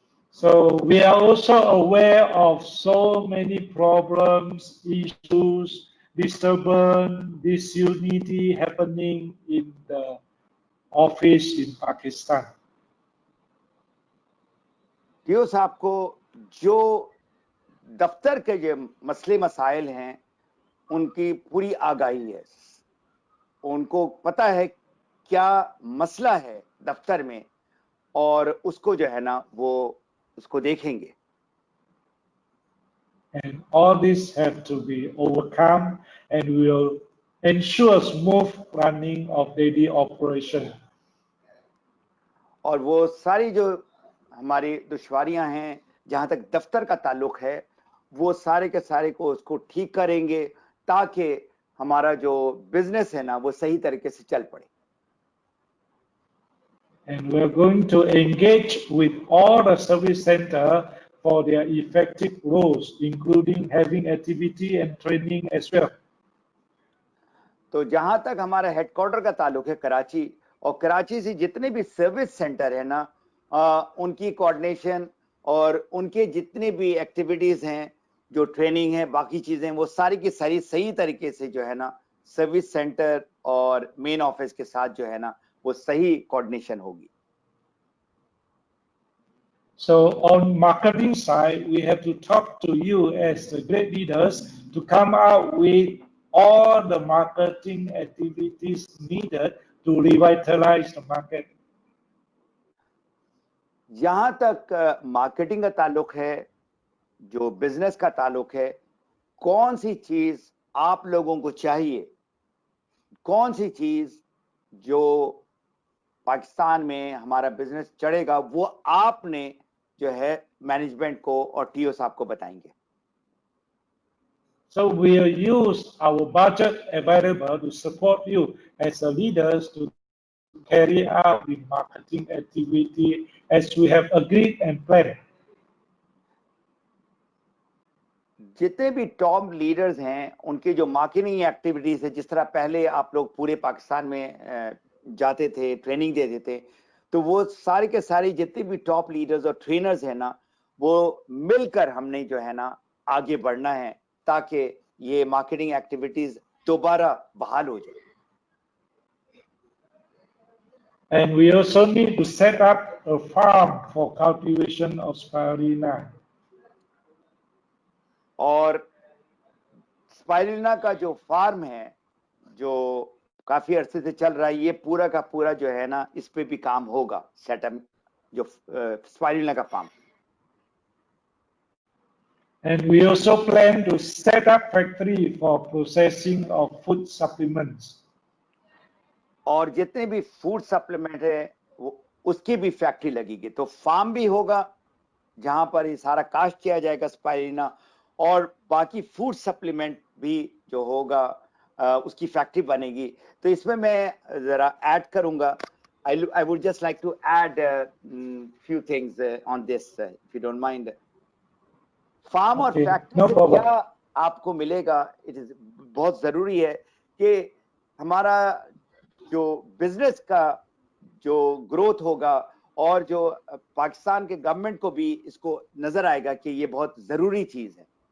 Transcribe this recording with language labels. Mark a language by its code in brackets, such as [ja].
[en] So we are also aware of so many problems, issues, disturbance, disunity happening in the office in Pakistan. [hi] क्यों साहब को जो दफ्तर के जो मसले मसाइल हैं उनकी पूरी आगाही है, उनको पता है क्या मसला है दफ्तर में और उसको जो है ना वो उसको देखेंगे। [en] And all this have to be overcome and will ensure smooth running of daily operation. [hi] और वो सारी जो हमारी दुश्वारियां हैं जहां तक दफ्तर का ताल्लुक है वो सारे के सारे को उसको ठीक करेंगे ताकि हमारा जो बिजनेस है ना वो सही तरीके से चल पड़े। [en] And we're going to engage with all the service center for their effective roles, including having activity and training as well. [hi] तो जहां तक हमारा हेडक्वार्टर का ताल्लुक है कराची, और कराची से जितने भी सर्विस सेंटर है ना उनकी कोऑर्डिनेशन और उनके जितने भी एक्टिविटीज हैं, जो ट्रेनिंग है, बाकी चीजें, वो सारी की सारी सही तरीके से जो है ना सर्विस सेंटर और मेन ऑफिस के साथ जो है ना वो सही कोऑर्डिनेशन होगी। [en] So on marketing side, we have to talk to you as the great leaders to come up with all the marketing activities needed to revitalize the market. [hi] जहां तक मार्केटिंग का ताल्लुक है, जो बिजनेस का ताल्लुक है, कौन सी चीज आप लोगों को चाहिए, कौन सी चीज जो पाकिस्तान में हमारा बिजनेस चढ़ेगा, वो आपने जो है मैनेजमेंट को और टीओ साहब को बताएंगे। [en] So we'll use our budget available to support you as the leaders to carry out the marketing activity as we have agreed and planned. [hi] जितने भी टॉप लीडर्स हैं उनके जो मार्केटिंग एक्टिविटीज है, जिस तरह पहले आप लोग पूरे पाकिस्तान में जाते थे, ट्रेनिंग देते थे, तो वो सारे के सारे जितने भी टॉप लीडर्स और ट्रेनर्स हैं ना वो मिलकर हमने जो है ना आगे बढ़ना है ताकि ये मार्केटिंग एक्टिविटीज दोबारा बहाल हो जाए। [en] And we also need to set up a farm for cultivation of spirulina. [hi] और स्पाइरुलिना का जो फार्म है जो काफी अरसे से चल रहा है, ये पूरा का पूरा जो है ना इस पे भी काम होगा, सेटअप जो स्पाइरुलिना का farm. [en] And we also plan to set up factory for processing of food supplements. [hi] और जितने भी फूड सप्लीमेंट है उसकी भी फैक्ट्री लगेगी, तो फार्म भी होगा जहां पर ये सारा काश्त किया जाएगा स्पाइरुलिना, और बाकी फूड सप्लीमेंट भी जो होगा उसकी फैक्ट्री बनेगी। तो इसमें मैं जरा ऐड करूंगा, [en] I would just like to add few things on this if you don't mind. [hi] Farm और [en] Okay, [hi] फैक्ट्री [en] no [hi] से [en] problem. [hi] क्या आपको मिलेगा, इट इज बहुत जरूरी है कि हमारा जो बिजनेस का जो ग्रोथ होगा और जो पाकिस्तान के गवर्नमेंट को भी इसको नजर आएगा कि ये बहुत जरूरी चीज है।